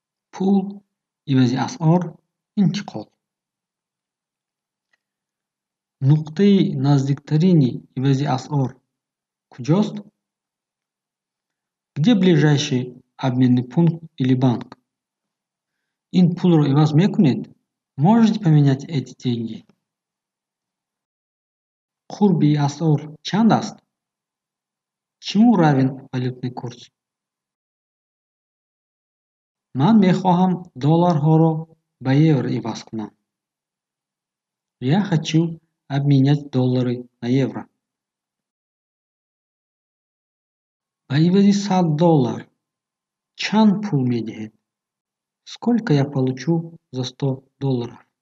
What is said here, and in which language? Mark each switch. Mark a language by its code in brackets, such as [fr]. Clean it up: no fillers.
[tg] пул, ивази асъор, интиқол. нуқтаи наздиктарини ивази асъор куҷост? [ru] Где ближайший обменный пункт или банк? [tg] Ин пулро иваз мекунед? [ru] Можете поменять эти деньги? [tg] Қурби асъор чанд аст? [ru] Чему равен валютный курс? [tg] Ман мехоҳам долларҳоро ба евро иваз кунам. [ru] Я хочу обменять доллары на евро. [tg] Ба ивази $100 чанд пул медиҳед? [ru] Сколько я получу за $100?